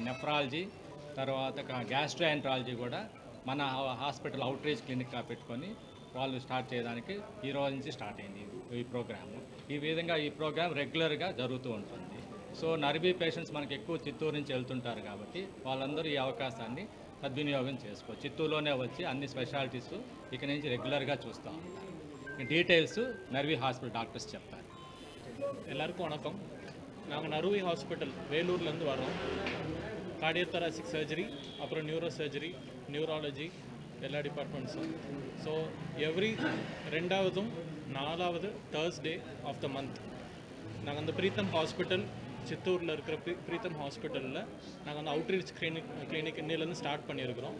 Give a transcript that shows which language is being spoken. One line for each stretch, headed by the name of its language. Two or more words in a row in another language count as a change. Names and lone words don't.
Telugu: నెఫ్రాలజీ, తర్వాత గ్యాస్ట్రోఎంట్రాలజీ కూడా మన
English: hospital out reach clinicగా
Telugu: పెట్టుకొని వాళ్ళు స్టార్ట్ చేయడానికి ఈ రోజు నుంచి స్టార్ట్ అయింది ఈ ప్రోగ్రాము. ఈ విధంగా ఈ ప్రోగ్రామ్ రెగ్యులర్గా జరుగుతూ ఉంటుంది. సో నర్వీ పేషెంట్స్ మనకి ఎక్కువ చిత్తూరు నుంచి వెళ్తుంటారు కాబట్టి వాళ్ళందరూ ఈ అవకాశాన్ని సద్వినియోగం చేసుకోవచ్చు. చిత్తూరులోనే వచ్చి అన్ని స్పెషాలిటీస్ ఇక నుంచి రెగ్యులర్గా చూస్తూ ఉంటారు. டீட்டெயில்ஸு நர்வி
English: hospital doctors
Telugu: చెప్తారు.
Tamil: எல்லாருக்கும் வணக்கம். நாங்கள் நர்வி ஹாஸ்பிட்டல் வேலூர்லேருந்து வரோம்.
English: cardiothoracic surgery,
Tamil: அப்புறம்
English: neuro surgery, neurology
Tamil: எல்லா டிபார்ட்மெண்ட்ஸும்.
English: so every 2nd 4th Thursday of the month
Tamil: நாங்கள் அந்த பிரீத்தம் ஹாஸ்பிட்டல் சித்தூரில் இருக்கிற பிரீத்தம் ஹாஸ்பிட்டலில் நாங்கள் அந்த
English: outreach clinic
Tamil: இன்னிலேருந்து ஸ்டார்ட் பண்ணியிருக்கிறோம்.